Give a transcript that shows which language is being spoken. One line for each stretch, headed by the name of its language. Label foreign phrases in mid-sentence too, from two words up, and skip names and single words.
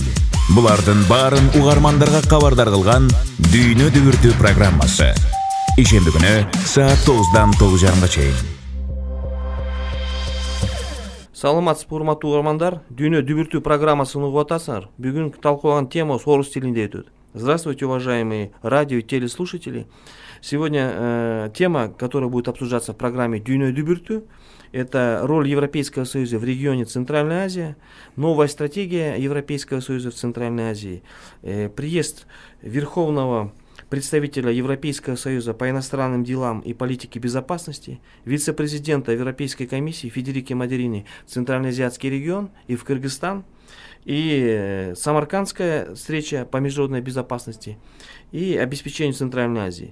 Kyrgyz: Булардын баарын угармандарга кабардар кылган Дүйнө дүбүртү программасы. Ишемби күнү саат 9-дан 9:30 чейин. Саламатсызбы, урматтуу угармандар. Дүйнө дүбүртү программасын угуп атасыңар. Бүгүн талкуулаган тема орус тилинде өтөт.
Russian: Здравствуйте, уважаемые радио и телеслушатели. Сегодня тема, которая будет обсуждаться в программе «Дүйнө дүбүртү», это роль Европейского Союза в регионе Центральной Азии, новая стратегия Европейского Союза в Центральной Азии, приезд Верховного представителя Европейского Союза по иностранным делам и политике безопасности, вице-президента Европейской комиссии Федерики Могерини в Центральноазиатский регион и в Кыргызстан, и Самаркандская встреча по международной безопасности и обеспечению Центральной Азии.